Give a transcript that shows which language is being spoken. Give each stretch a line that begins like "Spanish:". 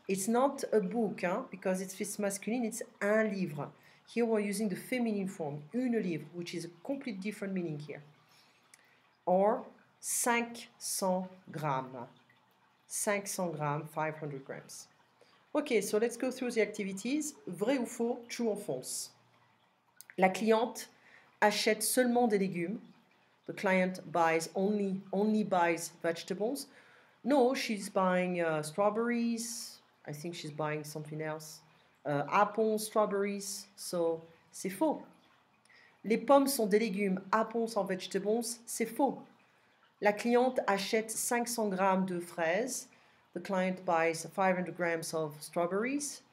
English: It's not a book, because it's masculine, it's un livre. Here we're using the feminine form, une livre, which is a complete different meaning here. Or 500 grammes. 500 grammes, 500 grams. Okay, so let's go through the activities. Vrai ou faux, true or false.
French: La cliente achète seulement des légumes.
English: The client only buys vegetables. No, she's buying strawberries. I think she's buying something else. Apples, strawberries, so
French: c'est faux. Les pommes sont des légumes,
English: apples are vegetables,
French: c'est faux. La cliente achète 500 grammes de fraises.
English: The client buys 500 grams of strawberries.